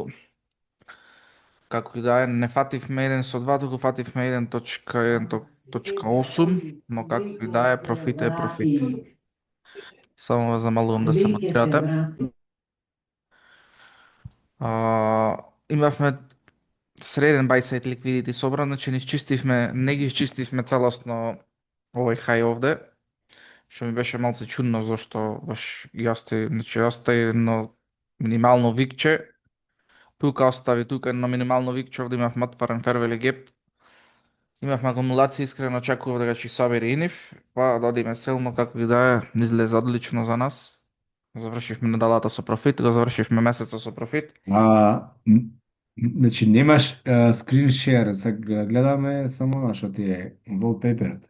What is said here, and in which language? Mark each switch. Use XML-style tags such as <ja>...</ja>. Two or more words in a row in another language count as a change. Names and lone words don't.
<mk>Како и да е, не фативме 1 со 2, туку фативме 1.1.8, но како и да е, профит е профит. Само ве замалувам да се мотивирате. Имавме среден</mk> <en>buy side liquidity</en> <mk>собран, значи не ги изчистивме целосно овој хај овде, што ми беше малце чудно зашто баш остави едно минимално викче, тука едно минимално викче, овде имавме отворен</mk> <en>fair value gap,</en> <mk>имавме акумулација, искрено очекував дека ќе собери иниф, па да одиме селно како и да е, излезе одлично за нас. Завршивме неделата со профит, го завршивме месецот со профит. Значи немаш</mk> <en>screen share,</en> <mk>сега гледаме само што ти е wallpaper.</mk>